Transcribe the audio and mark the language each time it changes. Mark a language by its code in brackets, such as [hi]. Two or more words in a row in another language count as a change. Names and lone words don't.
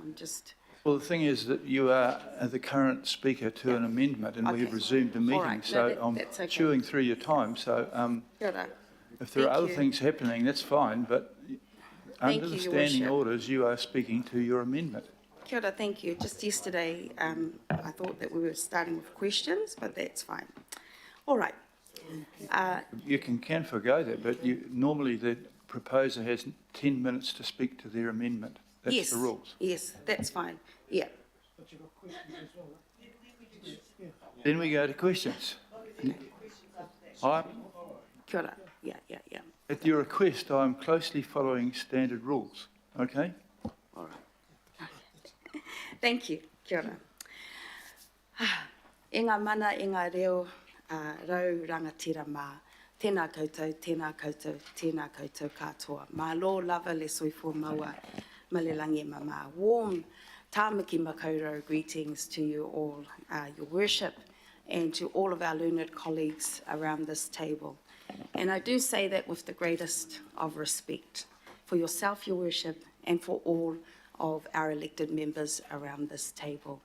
[en] I'm just... Well, the thing is that you are the current speaker to an amendment, and we have Okay. resumed the All meeting, right. No, so I'm that's okay. chewing through your time. So [mi] Kia ora. [en] if there are Thank other you. things happening, that's fine, but Thank under the you, Your standing Worship. orders, you are speaking to your amendment. [mi] Kia ora, [en] thank you. Just yesterday, I thought that we were starting with questions, but that's fine. All right. You can forgo that, but normally the proposer has 10 minutes to speak to their amendment. That's Yes. the rules. Yes, that's fine. Yeah. Then we go to questions. I, [mi] Kia ora. [en] Yeah. at your request, I'm closely following standard rules, okay? All right. Thank you. [mi] Kia ora. E ngā mana, e ngā reo, rau rangatira mā. Tēnā koutou, tēnā koutou, tēnā koutou katoa. [sm] Mā lo lava le soifua maua, ma le langi mama. [en] Warm tāmaki makaurau greetings to you all, Your Worship, and to all of our learned colleagues around this table. And I do say that with the greatest of respect for yourself, Your Worship, and for all of our elected members around this table.